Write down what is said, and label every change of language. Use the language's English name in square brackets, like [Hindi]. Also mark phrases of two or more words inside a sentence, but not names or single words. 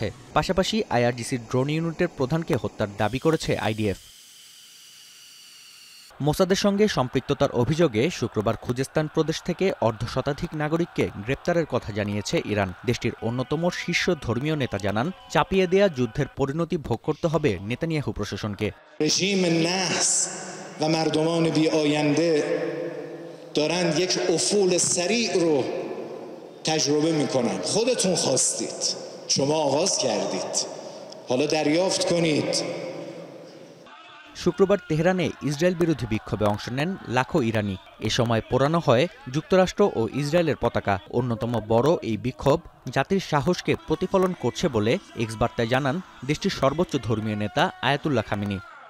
[Bangla] পাশাপাশি আইআরজিসির ড্রোন ইউনিটের প্রধানকে হত্যার দাবি করেছে আইডিএফ। মোসাদের সঙ্গে সম্পৃক্ততার অভিযোগে শুক্রবার খুজেস্তান প্রদেশ থেকে অর্ধশতাধিক নাগরিককে গ্রেপ্তারের কথা জানিয়েছে ইরান। দেশটির অন্যতম শীর্ষ ধর্মীয় নেতা জানান, চাপিয়ে দেয়া যুদ্ধের পরিণতি ভোগ করতে হবে নেতানিয়াহু প্রশাসনকে। [Persian] رژیم نحس و مردمان بی آینده دارند یک افول سریع رو تجربه میکنند. خودتون خواستید، شما آغاز کردید، حالا دریافت کنید। [Bangla] শুক্রবার তেহরানে ইসরায়েল বিরোধী বিক্ষোভে অংশ নেন লাখো ইরানি। এ সময় পোড়ানো হয় যুক্তরাষ্ট্র ও ইসরায়েলের পতাকা। অন্যতম বড় এই বিক্ষোভ জাতির সাহসকে প্রতিফলন করছে বলে এক্স বার্তায় জানান দেশটির সর্বোচ্চ ধর্মীয় নেতা আয়াতুল্লাহ খামেনি।